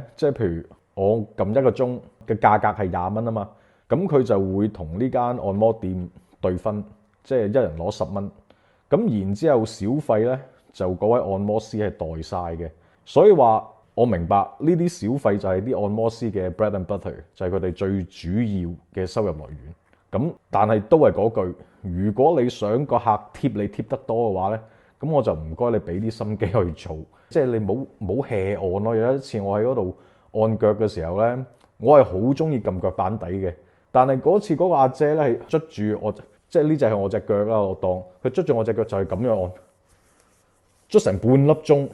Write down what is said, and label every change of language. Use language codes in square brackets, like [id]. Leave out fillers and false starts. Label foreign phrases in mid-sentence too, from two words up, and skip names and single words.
[yue] 即係譬如我撳1個鐘嘅價格係20蚊啊嘛，咁佢就會同呢間按摩店對分，即係一人攞10蚊。咁然之後小費咧就嗰位按摩師係代晒嘅，所以話。我明白呢啲小費就係啲按摩師嘅 [en] bread and butter， [yue] 就係佢哋最主要嘅收入來源。咁但係都係嗰句，如果你想個客貼你貼得多嘅話咧，咁我就唔該你俾啲心機去做，即係你冇 hea 按咯。有一次我喺嗰度按腳嘅時候咧，我係好中意撳腳板底嘅，但係嗰次嗰個阿姐咧係捽住我，即係呢隻係我隻腳啦，我當佢捽住我隻腳就係咁樣按，捽成半粒鐘。